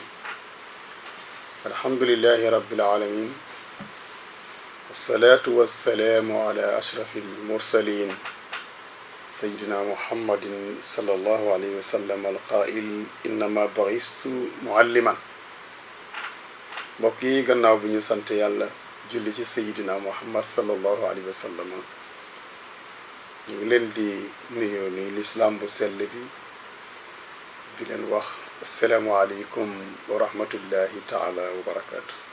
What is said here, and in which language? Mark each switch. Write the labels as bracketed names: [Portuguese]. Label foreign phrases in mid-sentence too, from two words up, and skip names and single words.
[Arabic] الحمد لله رب العالمين، والصلاة والسلام على أشرف المرسلين سيدنا محمد صلى الله عليه وسلم القائل إنما بعثت معلما. [Wolof] mbokk yi gannaaw bi ñu sant yàlla julli ci [Arabic] سيدنا محمد صلى الله عليه وسلم, [Wolof] ñu ngi leen di nuyoo ni lislaam bu sell bi di leen wax [Arabic] السلام عليكم ورحمة الله تعالى وبركاته.